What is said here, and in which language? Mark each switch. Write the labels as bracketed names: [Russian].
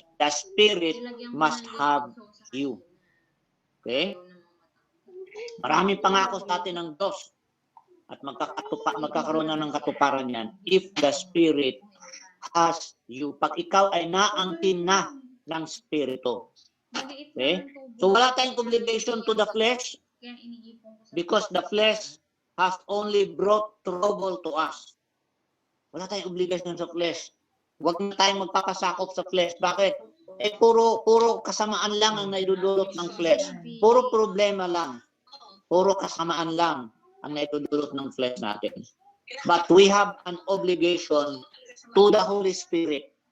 [English] The Spirit must have you. Okay? [Filipino] Maraming pangako sa atin ng Diyos. At magkakaroon na ng katuparan yan [English] if the Spirit has you. [Filipino] Pag ikaw ay naangkin na ng Spirito. [English] Okay? So [Filipino] wala tayong [English] obligation to the flesh because the flesh has only brought trouble to us. [Filipino] Wala tayong obligation sa flesh. Huwag na tayong magpapasakop sa flesh. Bakit? Puro kasamaan lang ang naidudulot ng flesh. Puro problema lang. Puro kasamaan lang ang naidudulot ng flesh natin. [English] But we have an obligation to the Holy Spirit.